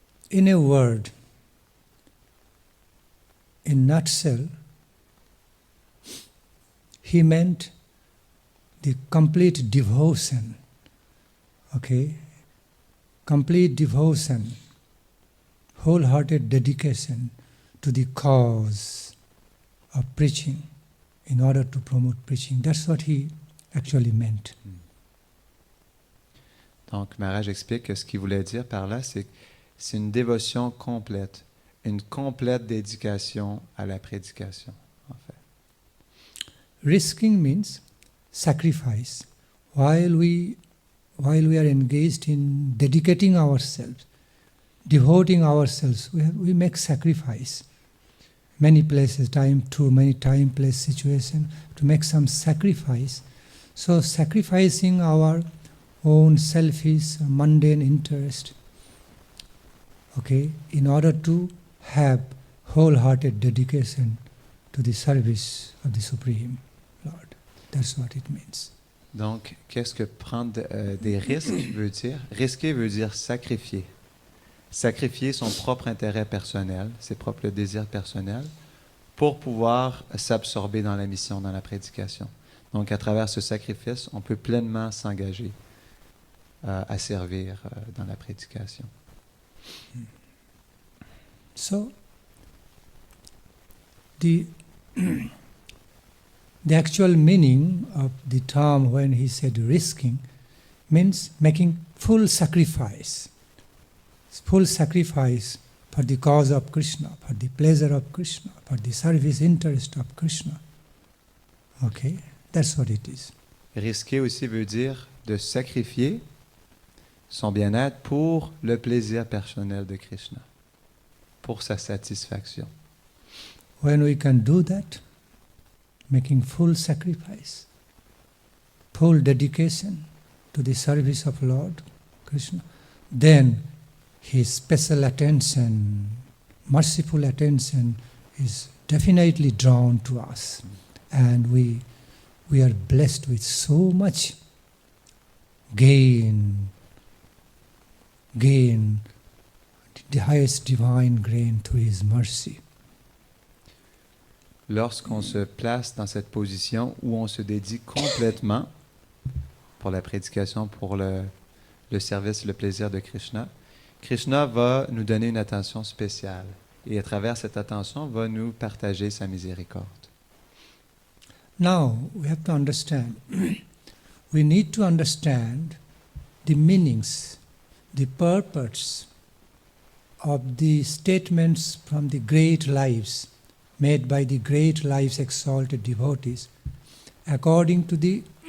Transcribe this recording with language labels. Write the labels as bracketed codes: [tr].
[en] In a word, in nutshell, he meant the complete devotion, okay? Complete devotion, wholehearted dedication to the cause of preaching in order to promote preaching. That's what he actually meant. [fr] Donc, Maharaj explique que ce qu'il voulait dire par là, c'est que c'est une dévotion complète, une complète dédication à la prédication, en fait. [en] Risking means sacrifice. While we are engaged in dedicating ourselves, devoting ourselves, we make sacrifice. Many places, many time, place, situation, to make some sacrifice. So sacrificing our own selfish, mundane interest, okay, in order to have wholehearted dedication to the service of the Supreme Lord. That's what it means. [fr] Donc, qu'est-ce que prendre des risques veut dire? Risquer veut dire sacrifier. Sacrifier son propre intérêt personnel, ses propres désirs personnels, pour pouvoir s'absorber dans la mission, dans la prédication. Donc, à travers ce sacrifice, on peut pleinement s'engager à servir dans la prédication. [en] So, the actual meaning of the term when he said risking means making full sacrifice for the cause of Krishna, for the pleasure of Krishna, for the service interest of Krishna. Okay, that's what it is. [fr] Risquer aussi veut dire de sacrifier son bien-être pour le plaisir personnel de Krishna, pour sa satisfaction. [en] When we can do that, making full sacrifice, full dedication to the service of Lord Krishna, then his special attention, merciful attention is definitely drawn to us. And we are blessed with so much gain, the highest divine grain through his mercy. [fr] Lorsqu'on se place dans cette position où on se dédie complètement pour la prédication, pour le service, le plaisir de Krishna, Krishna va nous donner une attention spéciale et à travers cette attention va nous partager sa miséricorde. [en] Now we have to understand, we need to understand the meanings, the purpose of the statements from the great lives made by the great lives exalted devotees according to the